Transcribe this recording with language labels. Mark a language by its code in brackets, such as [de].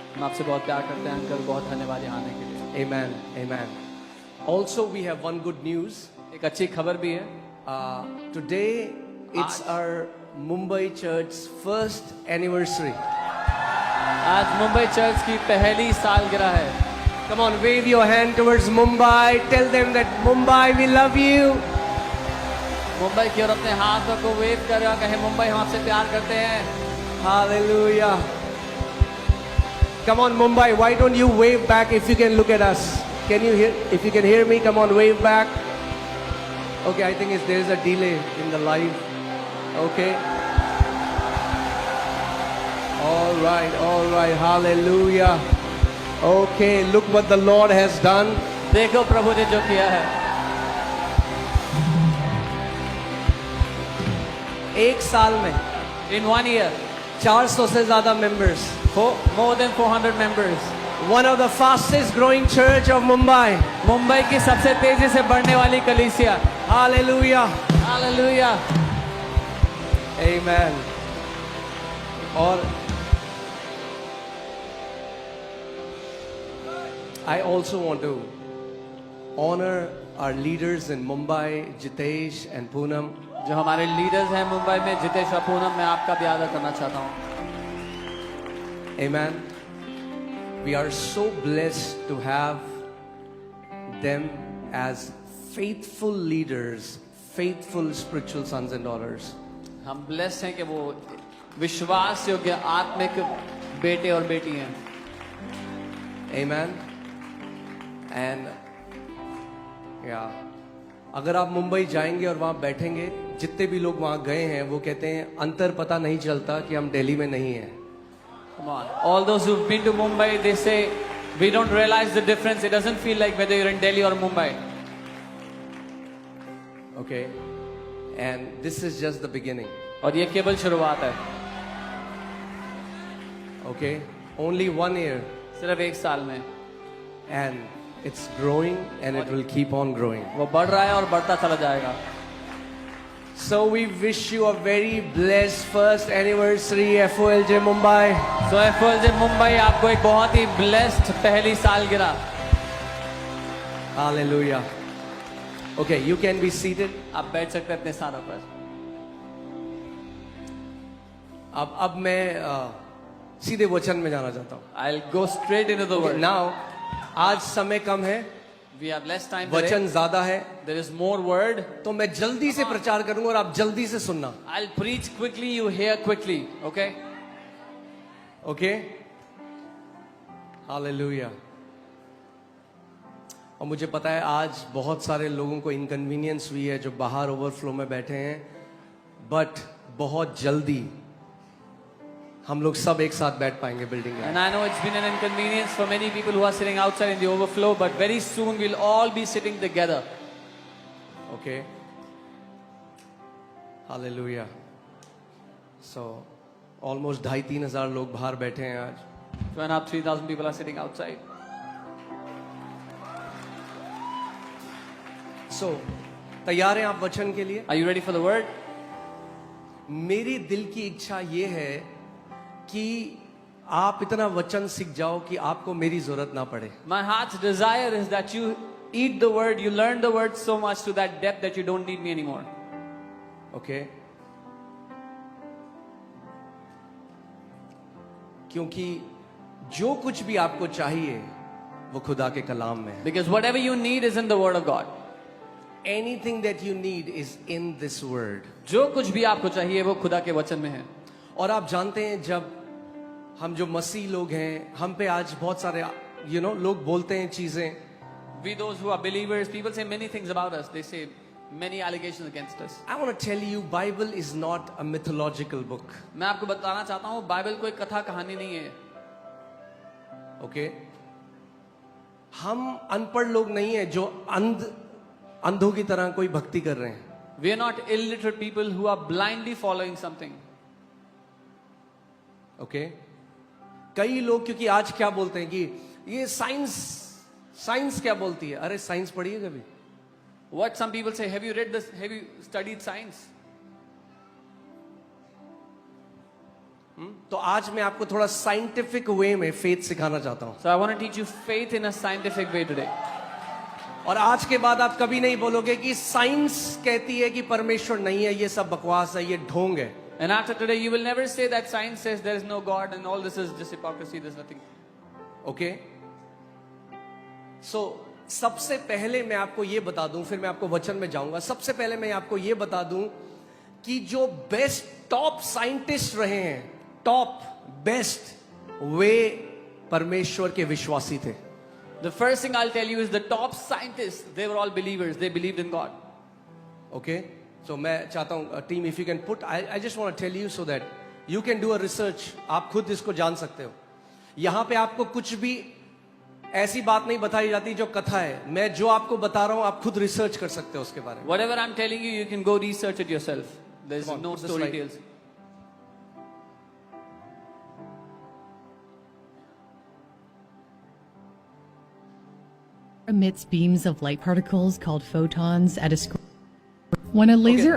[hi] हम आपसे बहुत प्यार करते हैं अंकल, बहुत धन्यवाद यहाँ आने के लिए। [en] Amen. Amen. Also, we have one good news. [hi] एक अच्छी खबर भी है। [en] Today, it's our Mumbai Church's first anniversary. [hi] आज मुंबई चर्च की पहली सालगिरह है। [en] Come on, wave your hand towards Mumbai. Tell them that Mumbai, we love you. [hi] Mumbai की ओर अपने हाथों को वेव कर रहा, कहे मुंबई हम आपसे प्यार करते हैं। [en] Hallelujah. Come on, Mumbai, why don't you wave back if you can look at us? Can you hear? If you can hear me, come on, wave back. Okay, I think there is a delay in the live. Okay. All right, hallelujah. Okay, look what the Lord has done. [hi] देखो प्रभु ने जो किया है। एक साल में [en] In 1 year, [hi] 400 से ज्यादा members. [en] more than 400 members. One of the fastest growing church of Mumbai. [hi] Mumbai की सबसे तेजी से बढ़ने वाली कलीसिया। [en] Hallelujah. Hallelujah. Amen. और I also want to honor our leaders in Mumbai, Jitesh and Poonam. [hi] जो हमारे लीडर्स हैं मुंबई में, जितेश और पूनम, मैं आपका भी आदर करना चाहता हूँ. [en] Amen. We are so blessed to have them as faithful leaders, faithful spiritual sons and daughters. [hi] हम ब्लेस्ड हैं कि वो विश्वास योग्य आत्मिक बेटे और बेटी हैं. [en] Amen. And yeah, [hi] अगर आप मुंबई जाएंगे और वहाँ बैठेंगे, जितने भी लोग वहाँ गए हैं वो कहते हैं अंतर पता नहीं चलता कि हम दिल्ली में नहीं हैं. [en] Come on. All those who've been to Mumbai, they say, we don't realize the difference. It doesn't feel like whether you're in Delhi or Mumbai. Okay. And this is just the beginning. [hi] और ये केवल शुरुआत है. [en] Okay. Only 1 year. [hi] सिर्फ 1 साल में [en] And it's growing and it will keep on growing. [hi] वो बढ़ रहा है और बढ़ता चला जाएगा. [en] So we wish you a very blessed first anniversary FOLJ Mumbai. [hi] So FOLJ Mumbai आपको एक बहुत ही ब्लेस्ड पहली सालगिरह. [en] Hallelujah. Okay, you can be seated. [hi] आप बैठ सकते हैं अपने स्थानों पर. अब मैं सीधे वचन में जाना चाहता हूँ. [en] I'll go straight into the word. [hi] Now, आज समय कम है, [en] We have less time today. [hi] वचन ज्यादा है, [en] There is more word. [hi] तो मैं जल्दी से प्रचार करूंगा और आप जल्दी से सुनना. [en] I'll preach quickly, you hear quickly. Okay? Okay? Hallelujah. [hi] और मुझे पता है आज बहुत सारे लोगों को इनकन्वीनियंस हुई है जो बाहर ओवरफ्लो में बैठे हैं, बट बहुत जल्दी हम लोग सब एक साथ बैठ पाएंगे बिल्डिंग में. [en] And I know it's been an inconvenience for many people who are sitting outside in the overflow, but very soon we'll all be sitting together. Okay? Hallelujah. [hi] So, almost 2,500-3,000 लोग बाहर बैठे हैं आज. [en] 2,500-3,000 people are sitting outside. [hi] So, तैयार हैं आप वचन के लिए? [en] Are you ready for the word? [hi] मेरी दिल की इच्छा ये है कि आप इतना वचन सीख जाओ कि आपको मेरी जरूरत ना पड़े. [en] My heart's desire is that you eat the word, you learn the word so much to that depth that you don't need me anymore. Okay? [hi] क्योंकि जो कुछ भी आपको चाहिए वो खुदा के कलाम में है. [en] Because whatever you need is in the word of God. Anything that you need is in this word. [hi] जो कुछ भी आपको चाहिए वो खुदा के वचन में है. और आप जानते हैं जब हम जो मसीह लोग हैं, हम पे आज बहुत सारे लोग बोलते हैं चीजें. [en] We those who are believers, people say many things about us. They say many allegations against us. I want to tell you, Bible is not a mythological book. [hi] मैं आपको बताना चाहता हूँ, बाइबल कोई कथा कहानी नहीं है. [en] Okay? [hi] हम अनपढ़ लोग नहीं है जो अंधों की तरह कोई भक्ति कर रहे हैं. [en] We are not illiterate people who are blindly following something. Okay? [hi] कई लोग क्योंकि आज क्या बोलते हैं कि ये साइंस क्या बोलती है. अरे साइंस पढ़ी है कभी? [en] What some people say, have you read this? Have you studied science? [hi] तो आज मैं आपको थोड़ा साइंटिफिक वे में फेथ सिखाना चाहता हूं. [en] So I want to teach you faith in a scientific way today. [hi] और आज के बाद आप कभी नहीं बोलोगे कि साइंस कहती है कि परमेश्वर नहीं है, ये सब बकवास है, ये ढोंग है. [en] And after today, you will never say that science says there is no God and all this is just hypocrisy. There's nothing. Okay? [hi] So सबसे पहले मैं आपको ये बता दूं, फिर मैं आपको वचन में जाऊंगा. सबसे पहले मैं आपको ये बता दूं कि जो बेस्ट टॉप साइंटिस्ट रहे हैं, टॉप बेस्ट, वे परमेश्वर के विश्वासी थे. [en] The first thing I'll tell you is the top scientists, they were all believers. They believed in God. Okay? So [hi] मैं चाहता हूं team, [en] if you can put, I just want to tell you so that you can do a research. [hi] आप खुद इसको जान सकते हो. यहां पे आपको कुछ भी ऐसी बात नहीं बताई जाती जो कथा है. मैं जो आपको बता रहा हूं आप खुद रिसर्च कर सकते हो उसके बारे में. [en] Whatever I'm telling you, you can go research it yourself. There's Come on, no put the story slide. tales. Emits beams of light particles called photons at a when a laser